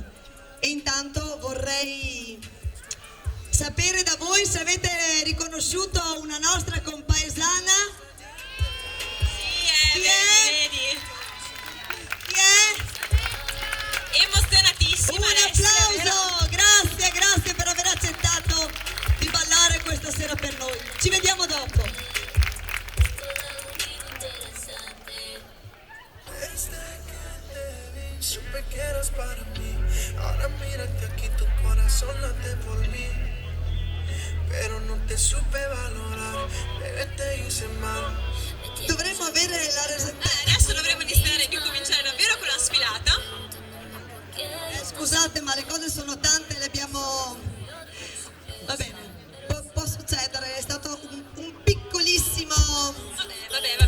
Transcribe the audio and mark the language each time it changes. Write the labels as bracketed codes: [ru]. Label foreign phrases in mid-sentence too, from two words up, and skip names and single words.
[it] E intanto vorrei sapere da voi se avete riconosciuto una nostra compaesana. Sì, Chi è? vedi? Chi è? Emozionatissima. Un Alessia, vero? applauso! Grazie per aver accettato di ballare questa sera per noi. Ci vediamo dopo. [es] Supe que eras para mí. Ahora mírate aquí, tu corazón late por mí. Pero no te supe valorar, bebé, te hice mal. [it] Dovremmo avere la resettata. Adesso dovremmo iniziare a ricominciare davvero con la sfilata. Scusate, ma le cose sono tante, le abbiamo... Va bene, può succedere, è stato un piccolissimo... Vabbè.